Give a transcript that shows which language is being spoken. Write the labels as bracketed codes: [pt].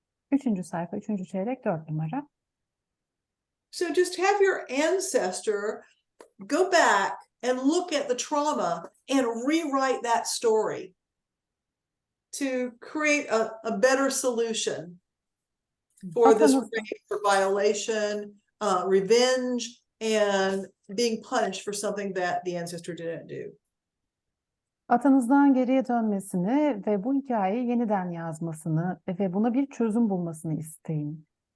[tr] Üçüncü sayfa, üçüncü çeyrek, 4 numara. [en] So just have your ancestor go back and look at the trauma and rewrite that story to create a better solution for this [tr] Atanız- [en] rape, for violation, revenge, and being punished for something that the ancestor didn't do. [tr] Atanızdan geriye dönmesini ve bu hikayeyi yeniden yazmasını ve buna bir çözüm bulmasını isteyin.